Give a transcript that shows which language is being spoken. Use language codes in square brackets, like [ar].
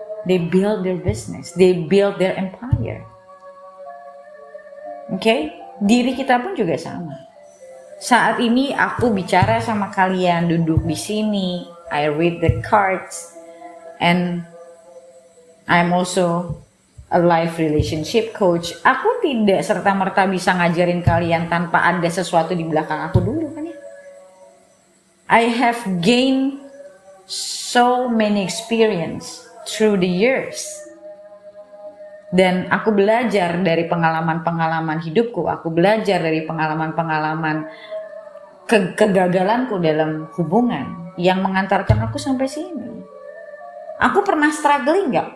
[en] They build their business, they build their empire. [id] Oke, diri kita pun juga sama. Saat ini aku bicara sama kalian, duduk di sini, [en] I read the cards, and I'm also a life relationship coach. [id] Aku tidak serta-merta bisa ngajarin kalian tanpa ada sesuatu di belakang aku dulu kan ya. [en] I have gained so many experience through the years. [id] Dan aku belajar dari pengalaman-pengalaman hidupku, aku belajar dari pengalaman-pengalaman kegagalanku dalam hubungan yang mengantarkan aku sampai sini. Aku pernah struggling nggak?